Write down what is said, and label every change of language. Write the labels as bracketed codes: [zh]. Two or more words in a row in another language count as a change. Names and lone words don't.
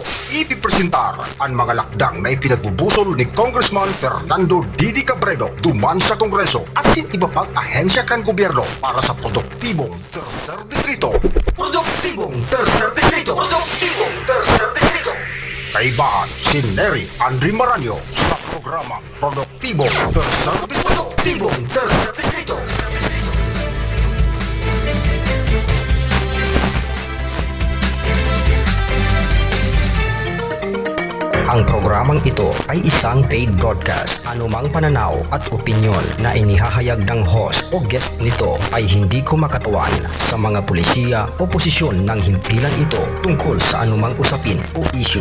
[bik] Ipipresentar ang mga lakdang na ipinagbubusol ni Congressman Fernando Didi Cabredo duman sa Kongreso asin iba pang ahensya kan gobyerno para sa produktibong Tercer Distrito. Produktibong Tercer Distrito. Produktibong Tercer Distrito. Kaibahan si Neri Andri Maranyo sa programa Produktibong Tercer Distrito. Produktibong Tercer Distrito. [tl] Ang programang ito ay isang [en] paid broadcast. [tl] Anumang pananaw at opinyon na inihahayag ng host o guest nito ay hindi kumakatawan sa mga pulisiya o posisyon ng himpilan ito tungkol sa anumang usapin o issue.